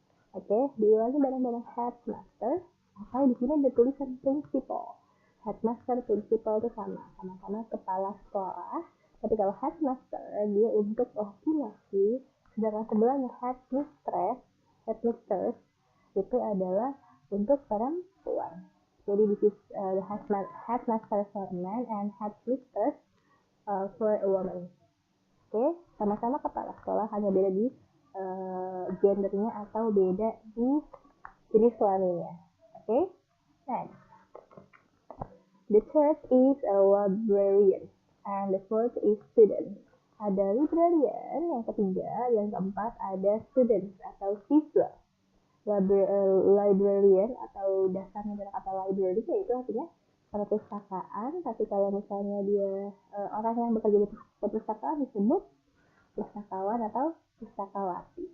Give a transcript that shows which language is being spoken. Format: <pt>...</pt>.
<id>Oke, diulangi bareng-bareng headmaster. Atau di sini ada tulisan principal. Headmaster, principal itu sama-sama kepala sekolah. Tapi kalau headmaster dia untuk laki-laki, sedangkan sebelahnya headmistress itu adalah untuk perempuan.</id> <en>Jadi this is headmaster for a man and headmistress for a woman.</en> <id>Oke, sama-sama kepala sekolah, hanya beda di gendernya atau beda di jenis kelaminnya.</id> <en>Oke, next. The third is a librarian, and the fourth is student.</en> <id>Ada librarian, yang ketiga, yang keempat ada student atau siswa. Librarian atau dasarnya dari kata library yaitu artinya perpustakaan, tapi kalau misalnya dia orang yang bekerja di perpustakaan disebut pustakawan atau pustakawati.</id>